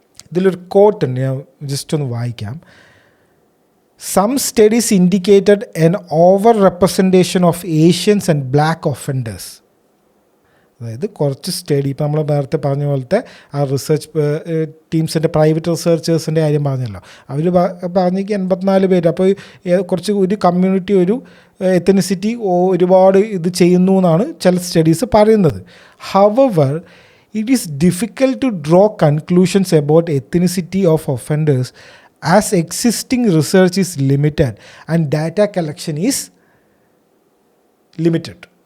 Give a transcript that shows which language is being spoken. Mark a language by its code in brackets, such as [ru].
[ml] ഇതിലൊരു കോട്ടുണ്ട്, ഞാൻ ജസ്റ്റ് ഒന്ന് വായിക്കാം. [en] Some studies indicated an over-representation of Asians and black offenders. [ml] അതായത് കുറച്ച് സ്റ്റഡി, ഇപ്പോൾ നമ്മൾ നേരത്തെ പറഞ്ഞ പോലത്തെ ആ റിസർച്ച് ടീംസിൻ്റെ പ്രൈവറ്റ് റിസർച്ചേഴ്സിൻ്റെ കാര്യം പറഞ്ഞല്ലോ, അവർ പറഞ്ഞേക്ക് 84 പേര്. അപ്പോൾ കുറച്ച് ഒരു കമ്മ്യൂണിറ്റി, ഒരു എത്തനിസിറ്റി ഒരുപാട് ഇത് ചെയ്യുന്നു എന്നാണ് ചില സ്റ്റഡീസ് പറയുന്നത്. [en] However, it is difficult to draw conclusions about ethnicity of offenders as existing research is limited and data collection is limited.